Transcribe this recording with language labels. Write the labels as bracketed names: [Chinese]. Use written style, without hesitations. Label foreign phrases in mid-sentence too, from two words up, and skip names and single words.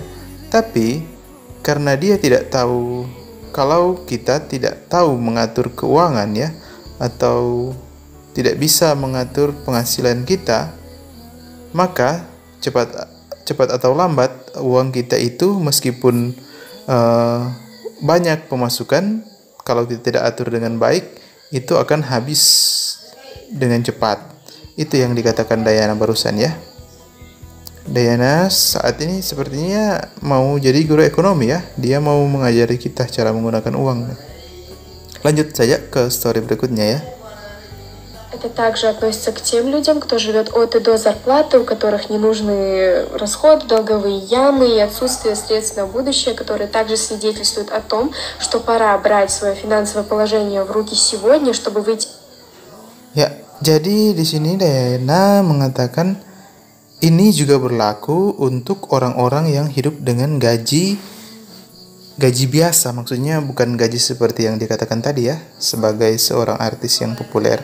[Indonesian] Tapi karena dia tidak tahu, kalau kita tidak tahu mengatur keuangan ya, atau tidak bisa mengatur penghasilan kita, maka cepat atau lambat uang kita itu meskipun banyak pemasukan, kalau kita tidak atur dengan baik, itu akan habis dengan cepat. Itu yang dikatakan Dayana barusan ya. Dayana saat ini sepertinya mau jadi guru ekonomi ya. Dia mau mengajari kita cara menggunakan uang. Lanjut saja ke story berikutnya ya. [Russian] Это также относится к тем людям, кто живет от и до зарплаты, у которых не нужны расходы, долговые ямы и отсутствие средств на будущее, которые также свидетельствуют о том, что пора брать свое финансовое положение в руки сегодня, чтобы выйти. [Indonesian] Ya, jadi di sini Dayana mengatakan ini juga berlaku untuk orang-orang yang hidup dengan gaji biasa, maksudnya bukan gaji seperti yang dikatakan tadi ya, sebagai seorang artis yang populer.